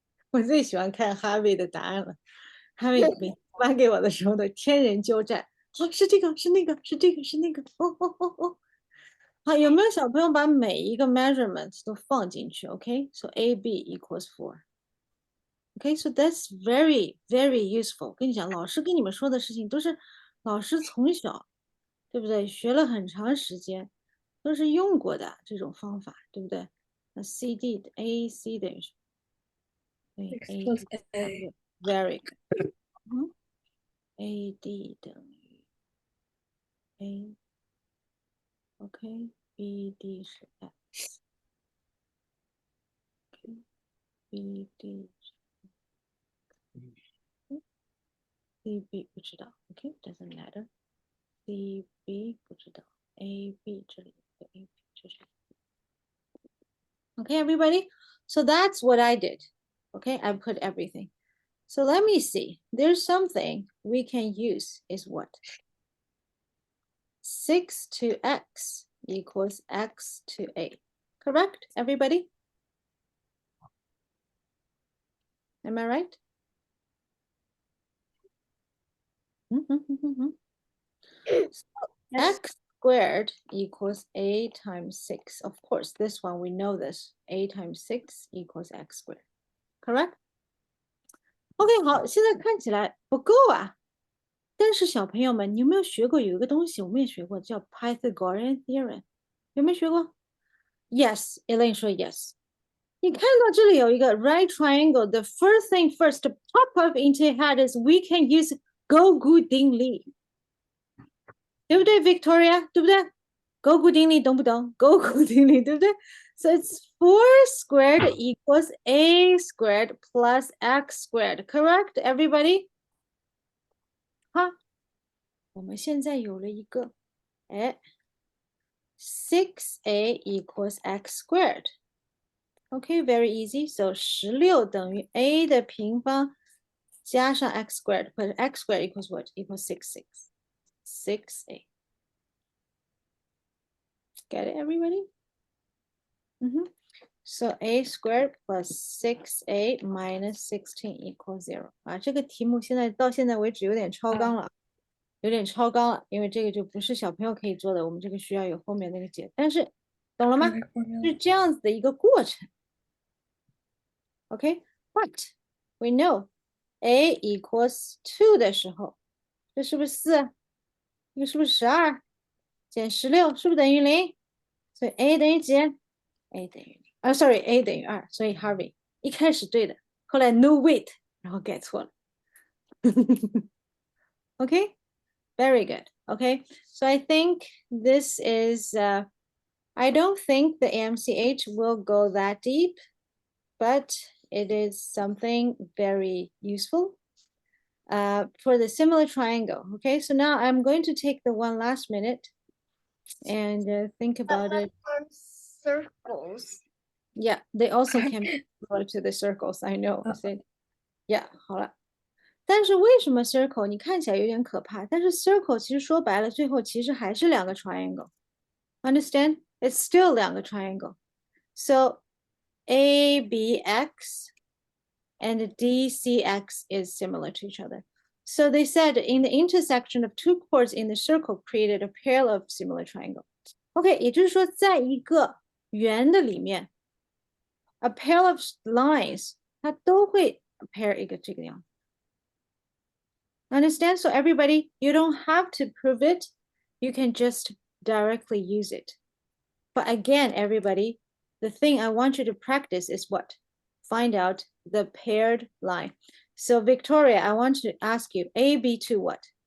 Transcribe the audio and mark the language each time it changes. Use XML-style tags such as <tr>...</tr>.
<zh>我最喜欢看哈维的答案了。哈维每次发给我的时候都天人交战，哦，是这个，是那个，是这个，是那个，哦哦哦哦。好，有没有小朋友把每一个 measurements 都放进去 ？</zh> <en>OK，so AB equals 4。 OK，so that's very very useful。</en> <zh>跟你讲，老师跟你们说的事情都是老师从小，对不对？学了很长时间，都是用过的这种方法，对不对？那 CD 的 AC 等于是</zh> <en>X A plus A. very good。 AD 等于 A。</en> <zh>OK，BD 是 X。 OK，BD 是 CB 不知道。</zh> <en>OK，doesn't matter。</en> <zh>CB 不知道 ，AB 这里有个 AB 这是。</zh> <en>Okay, everybody. So that's what I did. Okay, I put everything. So let me see. There's something we can use is what? 6 to x equals x to a. Correct, everybody? Am I right? X squared equals a times 6. Of course, this one, we know this. A times 6 equals x squared. Correct?</en> <zh>OK，好，现在看起来不够啊。但是小朋友们，你有没有学过有一个东西，我们也学过，叫 Pythagorean theorem，有没有学过 ？Yes，Elaine 说 yes。你看到这里有一个</zh> <en>right triangle，the first thing first to pop up into your head is we can use</en> <zh>勾股定理，对不对</zh> <en>，Victoria？</en> <zh>对不对？勾股定理懂不懂？勾股定理对不对</zh> <en>？So it's 4 squared equals a squared plus x squared. Correct, everybody?</en> <zh>好，我们现在有了一个，哎，</zh> <en>6a equals x squared. Okay, very easy. So 16</en> <zh>等于 a 的平方加上</zh> <en>x squared, but x squared equals what? Equals 6a. Get it, everybody? So a squared plus 6a minus 16 equals 0</en> <zh>啊，这个题目到现在为止有点超纲了，有点超纲了，因为这个就不是小朋友可以做的，我们这个需要有后面那个解，但是懂了吗？</zh> <en>Perfect formula.</en> <zh>是这样子的一个过程。</zh> <en>OK, but we know a equals 2</en> <zh>的时候，这是不是4？这个是不是12？ 减16是不是等于0？所以 a 等于几 ？a 等于0。sorry, a 等于2。所以 Harvey 一开始对的，后来</zh> <en>no wait，</en> <zh>然后改错了。</zh> <en>Okay, very good. Okay, so I think this is, I don't think the AMCH will go that deep, but it is something very useful for the similar triangle. Okay, so now I'm going to take the one last minute and think about it. Circles. Yeah, they also can be similar to the circles. I know. I said, yeah, 好了。</en> <zh>但是为什么 circle 你看起来有点可怕？但是 circle 其实说白了，最后其实还是两个 triangle.</zh> <en>Understand? It's still 两个 triangle. So ABX and DCX is similar to each other. So they said in the intersection of two chords in the circle created a pair of similar triangle.</en> <zh>OK, 也就是说，在一个圆的里面</zh> <en>a pair of lines</en> <zh>它都会 pair 一个这个样子。</zh> <en>Understand? So everybody, you don't have to prove it. You can just directly use it. But again, everybody, the thing I want you to practice is what? Find out the paired line. So Victoria, I want to ask you, AB to what?</en>